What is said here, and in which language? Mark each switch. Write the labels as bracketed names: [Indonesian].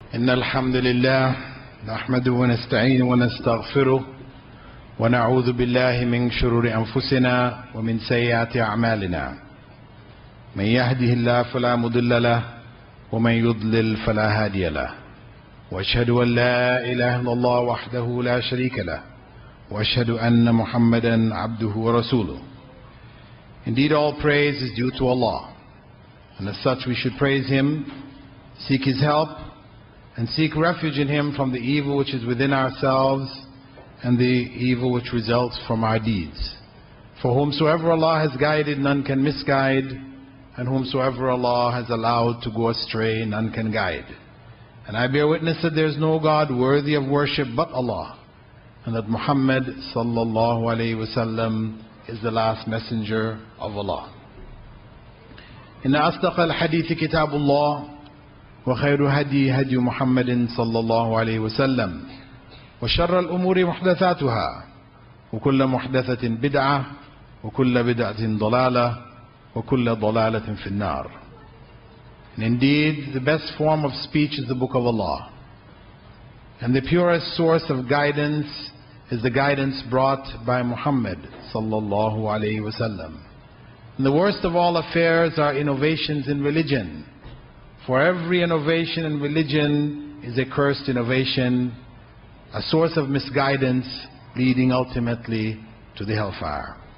[Arabic] إن الحمد لله نحمده ونستعينه ونستغفره ونعوذ بالله من شرور أنفسنا ومن سيئات أعمالنا. من يهده الله فلا مضل له ومن يضلل فلا هادي له. وأشهد أن لا إله إلا الله وحده لا شريك له وأشهد أن محمدا عبده ورسوله. [English] Indeed, all praise is due to Allah, and as such we should praise Him, seek His help, and seek refuge in Him from the evil which is within ourselves and the evil which results from our deeds. For whomsoever Allah has guided, none can misguide, and whomsoever Allah has allowed to go astray, none can guide. And I bear witness that there is no God worthy of worship but Allah, and that Muhammad [Arabic] sallallahu alayhi wasallam [English] is the last messenger of Allah. [Arabic] إن أصدق الحديث كتاب الله وخير هدي هدي محمد صلى الله عليه وسلم وشر الأمور محدثاتها وكل محدثة بدعة وكل بدعة ضلالة وكل ضلالة في النار. [English] And indeed, the best form of speech is the Book of Allah, and the purest source of guidance is the guidance brought by Muhammad [Arabic] sallallahu alayhi wasallam. [English] And the worst of all affairs are innovations in religion, for every innovation in religion is a cursed innovation, a source of misguidance leading ultimately to the hellfire.